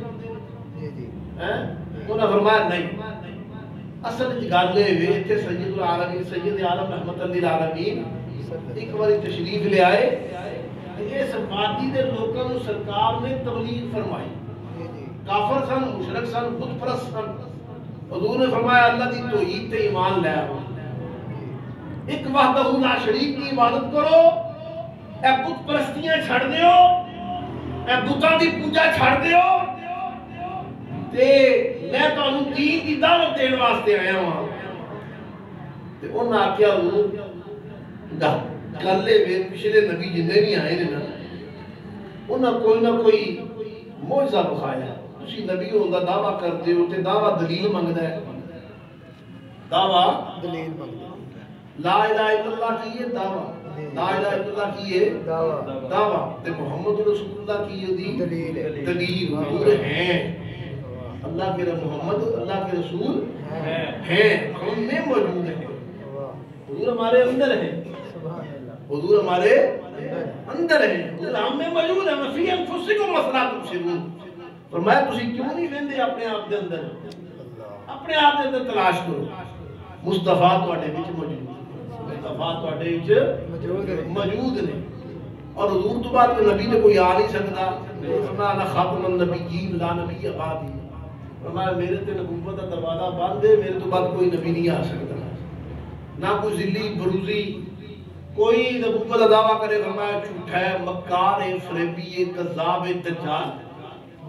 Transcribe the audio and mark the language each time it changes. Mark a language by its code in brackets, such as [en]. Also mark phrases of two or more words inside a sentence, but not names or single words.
[ur] انہوں نے فرمایا نہیں, اصل گل یہ اتنے سید العالمین سید عالم رحمت للعالمین ایک بار تشریف لے آئے, اس وادی دے لوگوں کو سرکار نے تبلیغ فرمائی. [pa] کافر سن, مشرک سن, بت پرست سن. حضور نے فرمایا اللہ دی توحید تے ایمان لے آؤ. ایک وحدہ لا شریک کی عبادت کرو، اے بت پرستیاں چھڑ دیو، اے بتاں دی پوجا چھڑ دیو، تے میں تانوں دین دی دعوت دین واسطے آیا ہوں۔ تے انہاں آکھیا حضور کر لے وے پچھلے نبی جننے بھی آئے نے نا انہاں کوئی نہ کوئی معجزہ بخایا، تسی نبی ہون دا دعویٰ کرتے ہو تے دعویٰ دلیل منگدا ہے، دعویٰ دلیل منگدا [ar] لا الہ الا اللہ [ur] کی یہ دعویٰ، [ar] لا الہ الا اللہ [ur] کی یہ دعویٰ تے [ar] محمد رسول اللہ [ur] کی یہ دلیل حضور ہیں، اللہ کے محمد اللہ کے رسول ہیں، ہم میں موجود ہیں، حضور ہمارے اندر ہیں، حضور ہمارے اندر ہیں، حضور ہم میں موجود ہیں، [ar] وفی انفسکم افلا تبصرون، [ur] فرمایا [pa] تسی کیوں نہیں ویندے اپنے آپ دے اندر، اپنے آپ دے اندر تلاش کرو، مصطفیٰ تواڈے وچ موجود ہے، مصطفیٰ تواڈے وچ موجود نے، اور حضور تو بعد نبی تے کوئی آ نہیں سکتا، فرمایا [ar] انا خاتم النبیین لا نبی بعدی، [pa] فرمایا میرے تے نبوت دا دروازہ بند ہے، میرے تو بعد کوئی نبی نہیں آ سکتا، نہ کوئی ذلی بروزی کوئی نبوت دا دعویٰ کرے، فرمایا جھوٹا ہے، مکار ہے، فریبی ہے، کذاب ہے، دجال ہے۔